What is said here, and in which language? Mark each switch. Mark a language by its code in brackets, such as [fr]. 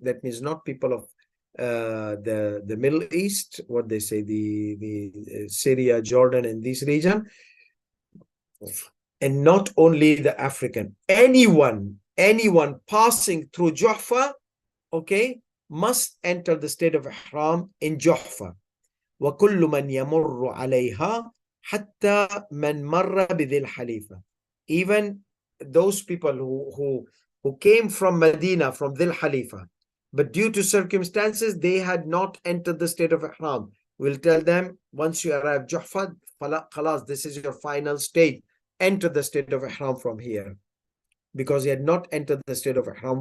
[en] That means not people of the Middle East, what they say, the Syria, Jordan, and this region, and not only the African. Anyone passing through Juhfa, okay, must enter the state of ihram in Juhfa. [ar] وكل من يمر عليها حتى من مر بذي الحليفة. [en] Even those people who came from Medina, from Dhil Halifa, but due to circumstances, they had not entered the state of ihram. We'll tell them, once you arrive Juhfa, khalas, this is your final stage. Enter the state of ihram from here. Because he had not entered the state of ihram.